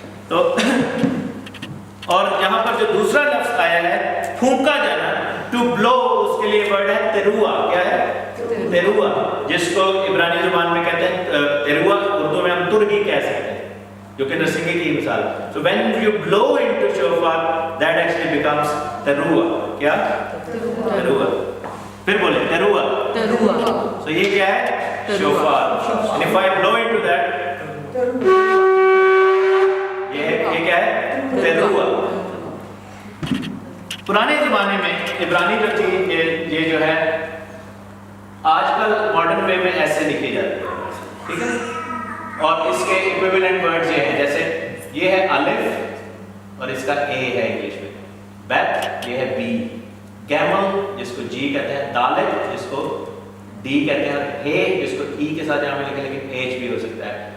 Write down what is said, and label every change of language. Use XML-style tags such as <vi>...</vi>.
<hi>तो और यहाँ पर जो दूसरा लफ्ज आया है फूंका जाना, टू ब्लो, उसके लिए वर्ड है तेरुआ। क्या है? तेरुआ, जिसको इब्रानी जुबान में कहते हैं तेरुआ, उर्दू में हम तुरही कह सकते हैं, जो कि नरसिंगे की मिसाल।</hi> <en>So when you blow into shofar, that actually becomes teruah.</en> <hi>क्या? teruah. फिर बोले teruah. So ये क्या है?</hi> <he>shofar.</he> <en>And if I blow into that,</en> <hi>ये क्या है?</hi> <he>teruah.</he> <hi>पुराने ज़माने में इब्रानी जो थी ये जो है आजकल मॉडर्न वे में ऐसे लिखी जाती है, ठीक है? और इसके इक्विवेलेंट वर्ड्स ये हैं, जैसे ये है अलिफ और इसका ए है इंग्लिश में, बैथ ये है बी, गैमल जिसको जी कहते हैं, दालित जिसको डी कहते हैं, हे जिसको ई के साथ यहाँ में लिखे लेकिन एच भी हो सकता है।</hi>